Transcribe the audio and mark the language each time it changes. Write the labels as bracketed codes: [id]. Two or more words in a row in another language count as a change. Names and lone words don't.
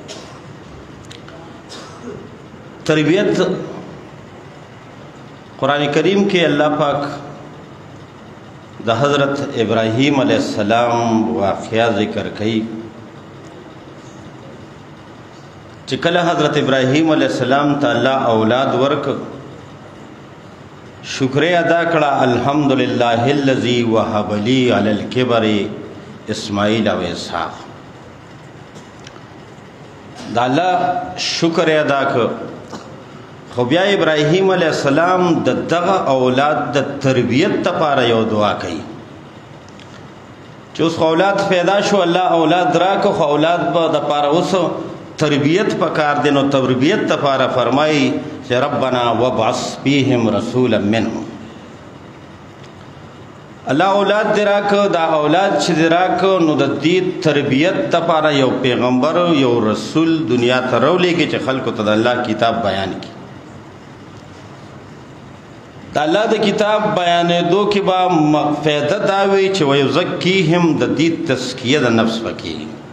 [ps] تربیت قرآن کریم کې الله پاک د حضرت ابراهیم علیہ السلام واقعہ ذکر کوي چې کله حضرت ابراهیم علیہ السلام ته الله اولاد ورک شکریہ ادا کړه [ar] الحمدللہ الذی وهب لی علی الکبر اسماعیل و اسحاق. [ps] دا الله شکر ادا کړ خو بیا ابراهیم علیہ السلام د دغه اولاد د تربیت لپاره یو دعا کوي چې اوس اولاد پیدا شو الله اولاد راکړو خو اولاد به دپاره اوس تربیت پکار دی. نو تربیت لپاره فرمایي چې [ar] ربنا وابعث فیهم رسولا منهم. [ps] الله اولاد دی راکړو دا اولاد چې دی راکړو نو د دې تربیت لپاره یو پیغمبر یو رسول دنیا ته راولېږي چې خلکو ته د الله کتاب بیان کړي. د الله د کتاب بیانېدو کې به فایده دا وي چې ویزکیهم د دې تزکیه د نفس پکې.